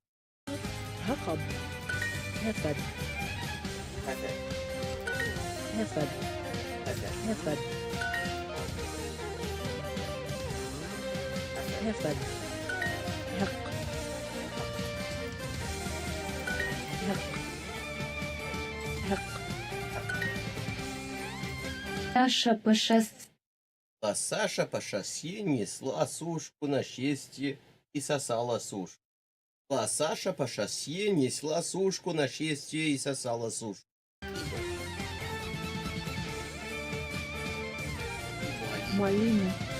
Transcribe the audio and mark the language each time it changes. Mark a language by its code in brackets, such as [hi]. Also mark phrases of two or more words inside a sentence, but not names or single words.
[ru] Jacob. Hefed. Hefed. Hefed. Hefed. Hek. Hek. Hek. Саша по шоссе. А Саша по шоссе несла сушку на счастье и сосала сушку. А Саша по шоссе несла сушку на счастье и сосала сушку. [sw] Mwalimu.